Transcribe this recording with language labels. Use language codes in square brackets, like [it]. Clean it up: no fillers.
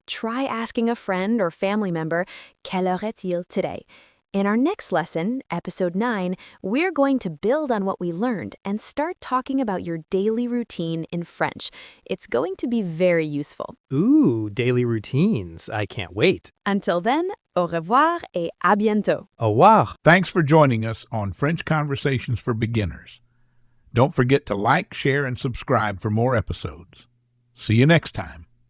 [en] Try asking a friend or family member, [fr] quelle heure est-il [en] today? In our next lesson, episode 9, we're going to build on what we learned and start talking about your daily routine in French. It's going to be very useful. Ooh, daily routines. I can't wait. Until then, [fr] au revoir et à bientôt. Au revoir. [en] Thanks for joining us on French Conversations for Beginners. Don't forget to like, share, and subscribe for more episodes. See you next time.